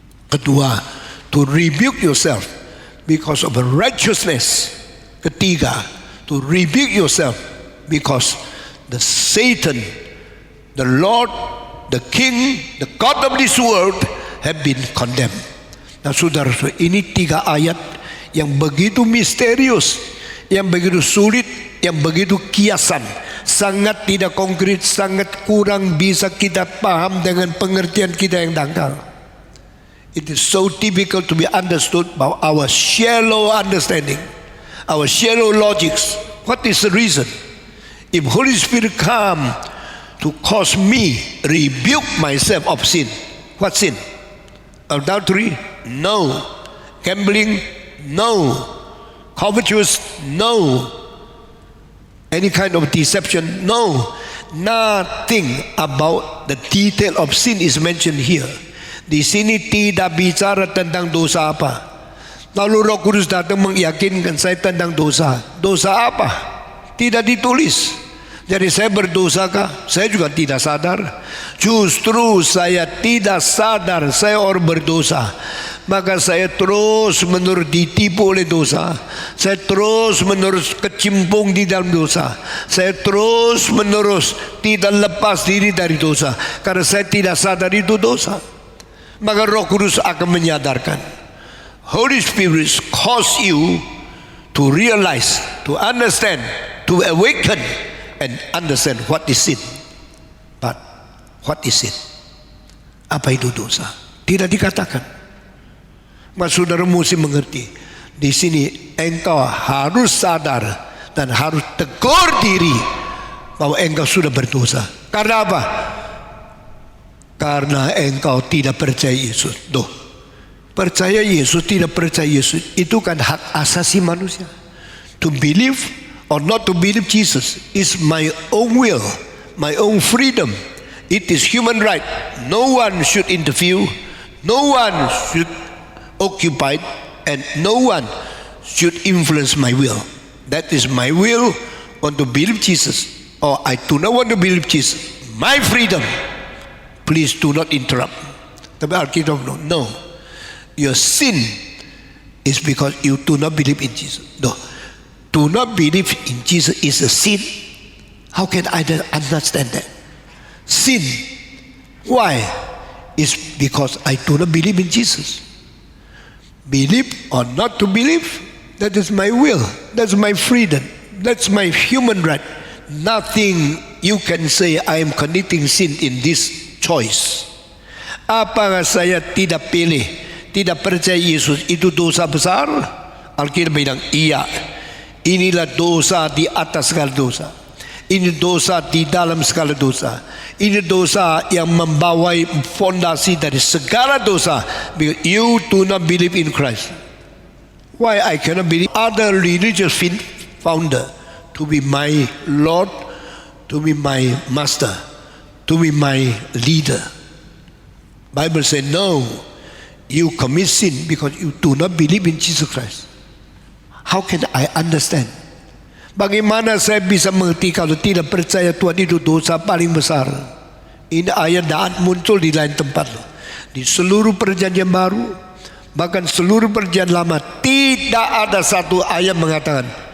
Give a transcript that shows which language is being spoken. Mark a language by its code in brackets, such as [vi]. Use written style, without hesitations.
[id] Kedua, [en] to rebuke yourself because of righteousness. [id] Ketiga, [en] to rebuke yourself because the Satan, the Lord, the King, the God of this world have been condemned. [id] Nah saudara, ini tiga ayat yang begitu misterius, yang begitu sulit, yang begitu kiasan, sangat tidak konkret, sangat kurang bisa kita paham dengan pengertian kita yang dangkal. [en] It is so difficult to be understood by our shallow understanding, our shallow logics. What is the reason? If Holy Spirit come to cause me rebuke myself of sin, what sin? Adultery? No. Gambling? No. Covetous? No. Any kind of deception? No. Nothing about the detail of sin is mentioned here. [id] Di sini tidak bicara tentang dosa apa. Lalu Roh Kudus datang meyakinkan saya tentang dosa. Dosa apa? Tidak ditulis. Jadi saya berdosakah? Saya juga tidak sadar. Justru saya tidak sadar saya orang berdosa. Maka saya terus menerus ditipu oleh dosa. Saya terus menerus kecimpung di dalam dosa. Saya terus menerus tidak lepas diri dari dosa. Karena saya tidak sadar itu dosa. Maka Roh Kudus akan menyadarkan. [en] Holy Spirit cause you to realize, to understand, to awaken, and understand what is sin. But what is sin? [id] Apa itu dosa? Tidak dikatakan. Mas saudara mesti mengerti. Di sini engkau harus sadar dan harus tegur diri bahwa engkau sudah berdosa. Karena apa? Karena engkau tidak percaya Yesus. Doh, percaya Yesus, tidak percaya Yesus, itu kan hak asasi manusia. [en] To believe or not to believe Jesus is my own will, my own freedom. It is human right. No one should interfere, no one should occupy, and no one should influence my will. That is my will, want to believe Jesus, or I do not want to believe Jesus. My freedom. Please do not interrupt. [id] Tapi Alkitab [en] no. Your sin is because you do not believe in Jesus. No. Do not believe in Jesus is a sin. How can I understand that? Sin. Why? It's because I do not believe in Jesus. Believe or not to believe, that is my will. That's my freedom. That's my human right. Nothing you can say I am committing sin in this choice. [id] Apakah saya tidak pilih, tidak percaya Yesus itu dosa besar? Alkitab bilang iya. Inilah dosa di atas segala dosa. Ini dosa di dalam segala dosa. Ini dosa yang membawai fondasi dari segala dosa. [en] Because you do not believe in Christ. Why I cannot believe other religious founder to be my Lord, to be my master, to be my leader? Bible says no. You commit sin because you do not believe in Jesus Christ. How can I understand? [id] Bagaimana saya bisa mengerti kalau tidak percaya Tuhan itu dosa paling besar? Ini ayat dan muncul di lain tempat. Di seluruh perjanjian baru, bahkan seluruh perjanjian lama, tidak ada satu ayat mengatakan